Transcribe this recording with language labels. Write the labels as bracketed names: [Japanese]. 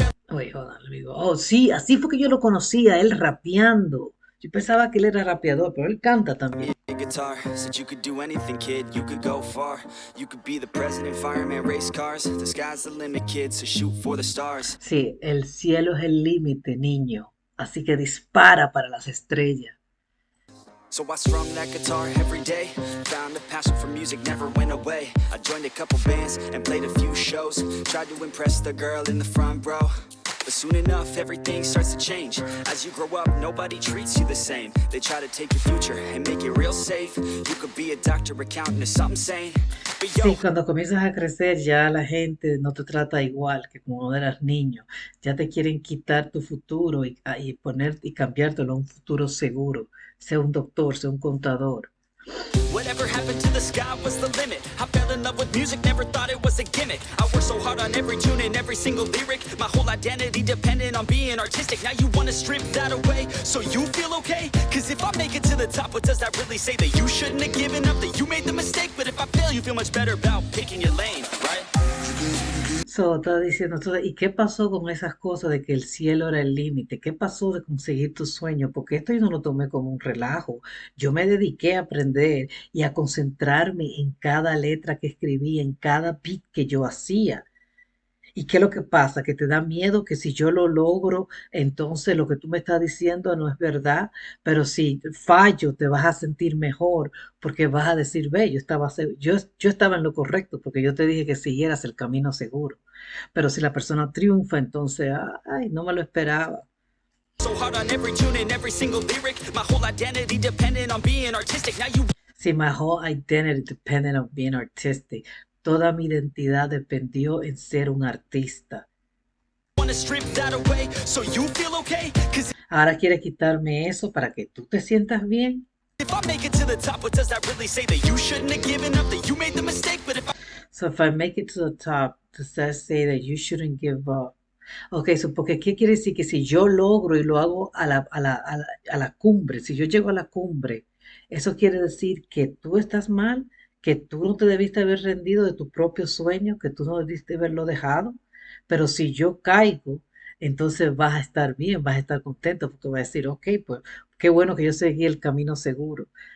[Spanish] Oye, joder, le digo, oh, sí, así fue que yo lo conocía, él rapeando. Yo pensaba que él era rapeador, pero él canta también. [English] Guitar, said you could do anything, kid, you could go far. You could be the president, fireman, race cars. The sky's the limit, kid, so shoot for the stars. [Spanish] Sí, el cielo es el límite, niño. Así que dispara para las estrellas. [English] So I strummed that guitar every day. Found a passion for music, never went away. I joined a couple bands and played a few shows. Tried to impress the girl in the front row. But soon enough, everything starts to change. As you grow up, nobody treats you the same. They try to take your future and make it real safe. You could be a doctor, accountant, or something sane. [Spanish] Sí, cuando comienzas a crecer ya la gente no te trata igual que cuando eras niño. Ya te quieren quitar tu futuro y poner y cambiártelo a un futuro seguro. Sea un doctor, sea un contador. [English] Whatever happened to the sky was the limit. I fell in love with music, never thought it was a gimmick. I worked so hard on every tune and every single lyric. My whole identity depended on being artistic. Now you wanna strip that away so you feel okay? Cause if I make it to the top, what does that really say? That you shouldn't have given up, that you made the mistake? But if I fail, you feel much better about picking your lane, right? [Spanish] So, estaba diciendo, entonces, ¿y qué pasó con esas cosas de que el cielo era el límite? ¿Qué pasó de conseguir tu sueño? Porque esto yo no lo tomé como un relajo. Yo me dediqué a aprender y a concentrarme en cada letra que escribía, en cada beat que yo hacía. ¿Y qué es lo que pasa? Que te da miedo que si yo lo logro, entonces lo que tú me estás diciendo no es verdad, pero si fallo te vas a sentir mejor porque vas a decir, ve, yo estaba en lo correcto porque yo te dije que siguieras el camino seguro. Pero si la persona triunfa, entonces, ay, no me lo esperaba. [English] So hard on every tune and every single lyric. My whole identity dependent on being artistic. Now you [Spanish] Si [English] my whole identity depended on being artistic, [Spanish] toda mi identidad dependió en ser un artista. [English] wanna strip that away so you feel okay. Cause [Spanish] Ahora quiere quitarme eso para que tú te sientas bien. [English] if I make it to the top, what does that really say? That you shouldn't have given up, that you made the mistake? But if I So if I make it to the top, does that say that you shouldn't give up? [Spanish] Ok, so porque ¿qué quiere decir? Que si yo logro y lo hago a la cumbre, si yo llego a la cumbre, eso quiere decir que tú estás mal, que tú no te debiste haber rendido de tu propio sueño, que tú no debiste haberlo dejado. Pero si yo caigo, entonces vas a estar bien, vas a estar contento, porque vas a decir, ok, pues qué bueno que yo seguí el camino seguro.